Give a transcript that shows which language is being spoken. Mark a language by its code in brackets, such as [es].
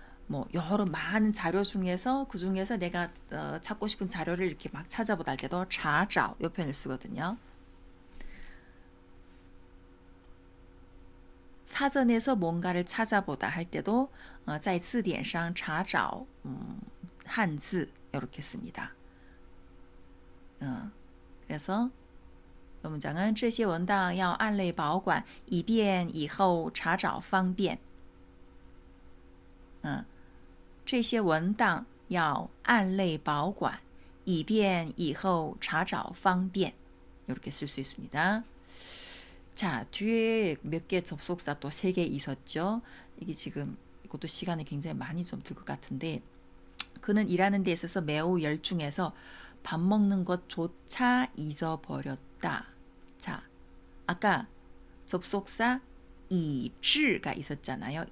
[ko] 뭐 여러 많은 자료 중에서 그 중에서 내가 찾고 싶은 자료를 이렇게 막 찾아보다 할 때도 자자오 요 표현을 쓰거든요. 사전에서 뭔가를 찾아보다 할 때도 [zh] 在字典上查找汉字 [ko] 이렇게 씁니다. 그래서 [zh] 이 문장은 这些文档要按类保管以便以后查找方便。这些文档要按类保管以便以后查找方便. [ko] 이렇게 쓸 수 있습니다. 자, 뒤에 몇 개 접속사 또 3개 있었죠. 이게 지금 이것도 시간이 굉장히 많이 좀 들 것 같은데 그는 일하는 데 있어서 매우 열중해서 밥 먹는 것조차 잊어버렸다. 자, 아까 접속사 以致가 있었잖아요.